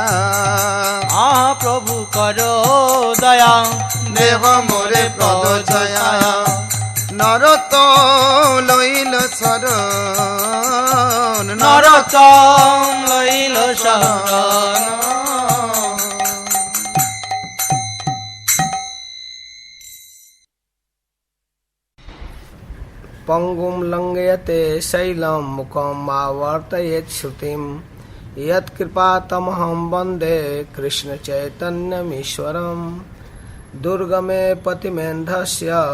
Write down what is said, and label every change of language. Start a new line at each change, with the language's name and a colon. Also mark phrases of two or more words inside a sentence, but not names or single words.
Bangla: আহা প্রভু করো দয়া দেহ মোরে পদ ছায়া নরতম লইল শরণ নরতম লইল শরণ
Sanskrit: पंगुम लंघयते शैलम मुखम आवर्तयेत् श्रुतिम यत्कृपातमहं वन्दे कृष्ण चैतन्यमीश्वरम् दुर्गमे पतिमेन्धस्य